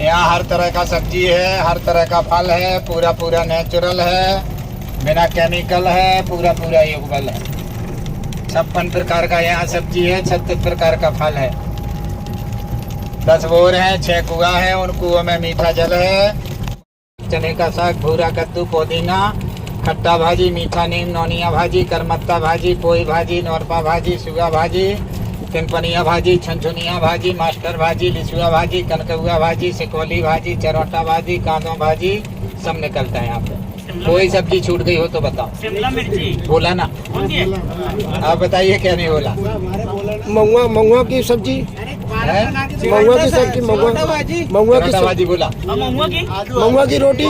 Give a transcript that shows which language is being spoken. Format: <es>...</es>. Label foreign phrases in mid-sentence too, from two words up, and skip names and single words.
<hi>यहाँ हर तरह का सब्जी है, हर तरह का फल है, पूरा नेचुरल है, बिना केमिकल है, पूरा युगल है। 56 प्रकार का यहाँ सब्जी है, 36 प्रकार का फल है। 10 बोर हैं, 6 कुआं हैं, उन कुओं में मीठा जल है। चने का साग, भूरा कद्दू, पुदीना, खट्टा भाजी, मीठा नीम, नौनिया भाजी, करमत्ता भाजी, पोई भाजी, नौरपा भाजी, सुगा भाजी, तिनपनिया भाजी, छनछुनिया भाजी, मास्टर भाजी, लिसुआ भाजी, कनकुआ भाजी, सिकोली भाजी, चरौटा भाजी, कांदो भाजी, सब निकलता है यहाँ पे। कोई सब्जी छूट गई हो तो बताओ। शिमला मिर्ची बोला ना, आप बताइए क्या नहीं बोला। महुआ की सब्जी। महुआ की सब्जी। महुआ की भाजी बोला। महुआ की रोटी।</hi>